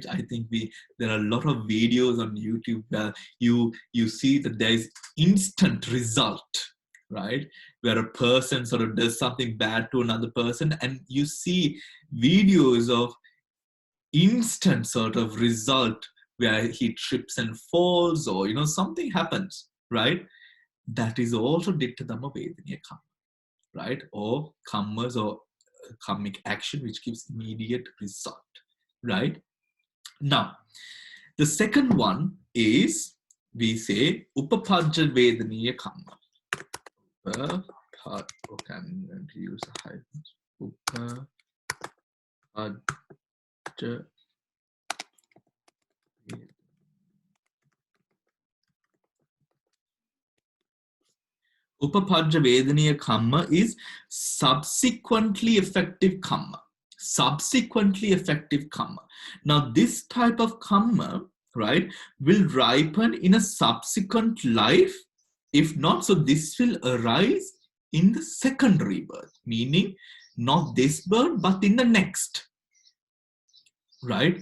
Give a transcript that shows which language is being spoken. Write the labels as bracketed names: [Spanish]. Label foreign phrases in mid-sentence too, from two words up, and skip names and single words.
[English] I think there are a lot of videos on YouTube where you see that there is instant result, right? Where a person sort of does something bad to another person, and you see videos of instant sort of result where he trips and falls, or something happens, right? That is also [Pali] ditta dhamma vedaniya karma, [English] right? Or karmas or karmic action which gives immediate result, right? Now, the second one is, we say [Pali] upapajja vedaniya karma. [English] Okay, I'm going to use a hyphen. [Pali] Upapajja. Upapajja vedaniya karma [English] is subsequently effective karma. Subsequently effective karma. Now, this type of karma, right, will ripen in a subsequent life. If not, so this will arise in the second rebirth, meaning not this birth, but in the next, right?